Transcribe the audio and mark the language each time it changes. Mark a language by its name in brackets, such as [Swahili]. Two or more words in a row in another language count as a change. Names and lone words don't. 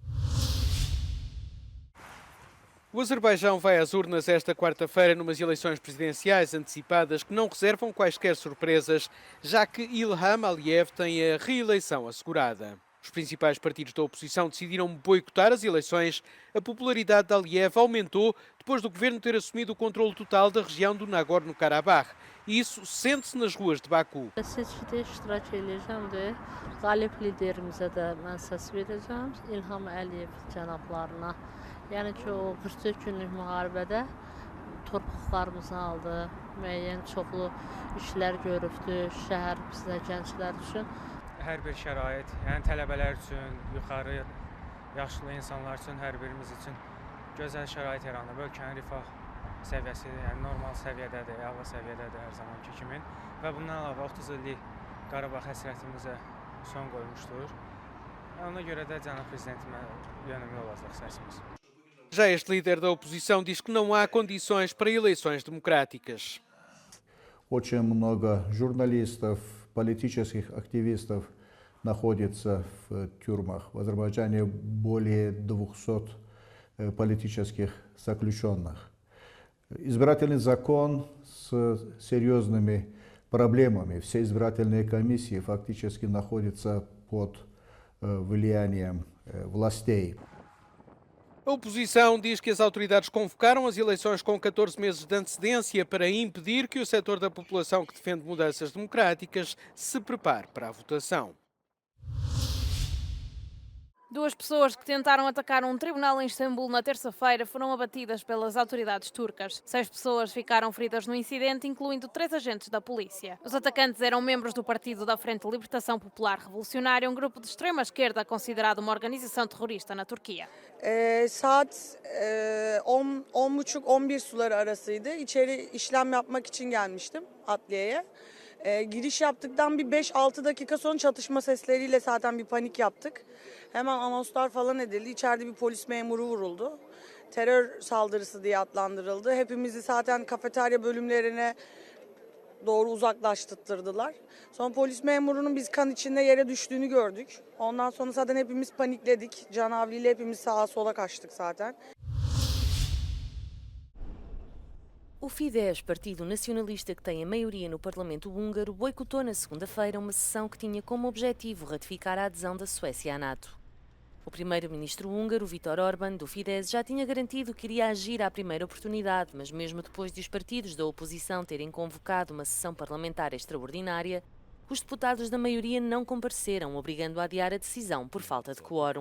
[Portuguese] O Azerbaijão vai às urnas esta quarta-feira numas eleições presidenciais antecipadas que não reservam quaisquer surpresas, já que Ilham Aliyev tem a reeleição assegurada. Os principais partidos da oposição decidiram boicotar as eleições. A popularidade de Aliyev aumentou depois do governo ter assumido o controle total da região do Nagorno-Karabakh e isso sente-se nas ruas de Baku. [Azerbaijani] Seçkide iştirak edeceğim de galip liderimize de ben ses vereceğim. İlham Aliyev cənablarına. Yani o 44 günlük müharibədə torpaqlarımızı aldı. Müəyyən çoxlu işlər görübdü şəhər bizdə gənclər üçün. Hər bir şərait, yəni tələbələr üçün, yuxarı yaşlı insanlar üçün, hər birimiz üçün gözəl şərait yaranıb. Ölkənin rifah səviyyəsi, yəni normal səviyyədədir, əla səviyyədədir hər zamanki kimi. Və bundan əlavə 30 illik Qarabağ həsrətimizə son qoymuşdur. Ona görə də cənab prezidentimə yönümlü olacaq səsimiz. [Portuguese] Já este líder da oposição diz que não há condições para eleições democráticas. [Russian] Очень много журналистов, политических активистов находится в тюрьмах. В Азербайджане более 200 политических заключенных. Избирательный закон с серьезными проблемами. Все избирательные комиссии фактически находятся под влиянием властей. [Portuguese] A oposição diz que as autoridades convocaram as eleições com 14 meses de antecedência para impedir que o setor da população que defende mudanças democráticas se prepare para a votação. 2 pessoas que tentaram atacar um tribunal em Istambul na terça-feira foram abatidas pelas autoridades turcas. 6 pessoas ficaram feridas no incidente, incluindo 3 agentes da polícia. Os atacantes eram membros do Partido da Frente de Libertação Popular Revolucionária, um grupo de extrema-esquerda considerado uma organização terrorista na Turquia. [Turkish] Saat 10.30-11 suları arasıydı. İçeri işlem yapmak için gelmiştim adliyeye. Giriş yaptıktan bir 5-6 dakika sonra çatışma sesleriyle zaten bir panik yaptık. Hemen anonslar falan edildi. İçeride bir polis memuru vuruldu. Terör saldırısı diye adlandırıldı. Hepimizi zaten kafeterya bölümlerine doğru uzaklaştırdılar. Sonra polis memurunun biz kan içinde yere düştüğünü gördük. Ondan sonra zaten hepimiz panikledik. Canavliyle hepimiz sağa sola kaçtık zaten. [Portuguese] O Fidesz, partido nacionalista que tem a maioria no Parlamento húngaro, boicotou na segunda-feira uma sessão que tinha como objetivo ratificar a adesão da Suécia à NATO. O primeiro-ministro húngaro, Viktor Orbán, do Fidesz, já tinha garantido que iria agir à primeira oportunidade, mas mesmo depois de os partidos da oposição terem convocado uma sessão parlamentar extraordinária, os deputados da maioria não compareceram, obrigando a adiar a decisão por falta de quórum.